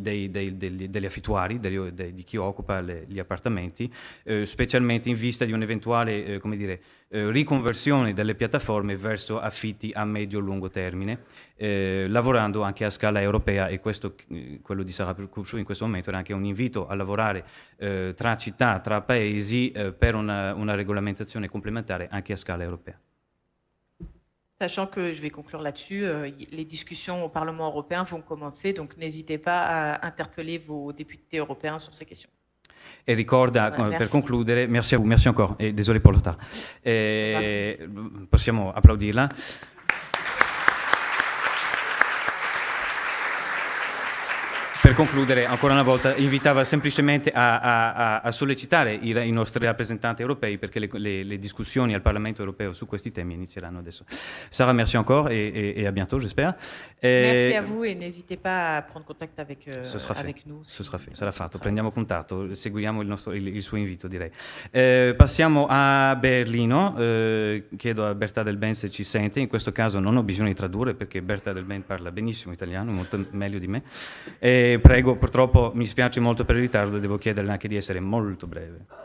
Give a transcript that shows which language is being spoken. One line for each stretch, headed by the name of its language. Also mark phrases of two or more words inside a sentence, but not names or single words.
Italian: affittuari, di chi occupa gli appartamenti, specialmente in vista di un'eventuale riconversione delle piattaforme verso affitti a medio-lungo termine, lavorando anche a scala europea, e questo, quello di Sara Kupciu in questo momento era anche un invito a lavorare tra città, tra paesi, per una regolamentazione complementare anche a scala europea.
French: Sachant que, je vais conclure là-dessus, les discussions au Parlement européen vont commencer, donc n'hésitez pas à interpeller vos députés européens sur ces questions.
Italian: E ricorda,
French: Voilà,
Italian: per
French: merci.
Italian: concludere,
French: merci a vous, merci encore, et désolé pour le retard.
Italian: Possiamo applaudirla. Per concludere, ancora una volta, invitava semplicemente a sollecitare i nostri rappresentanti europei, perché le discussioni al Parlamento europeo su questi temi inizieranno adesso.
French: Sarah, merci encore et à bientôt, j'espère. Merci a vous et n'hésitez pas à prendre contact avec, avec nous. Ce sera fait,
Italian: sarà fatto. Prendiamo contatto, seguiamo il suo invito, direi. Passiamo a Berlino. Chiedo a Berta Del Ben se ci sente. In questo caso non ho bisogno di tradurre, perché Berta Del Ben parla benissimo italiano, molto meglio di me. Prego, purtroppo mi spiace molto per il ritardo, devo chiederle anche di essere molto breve.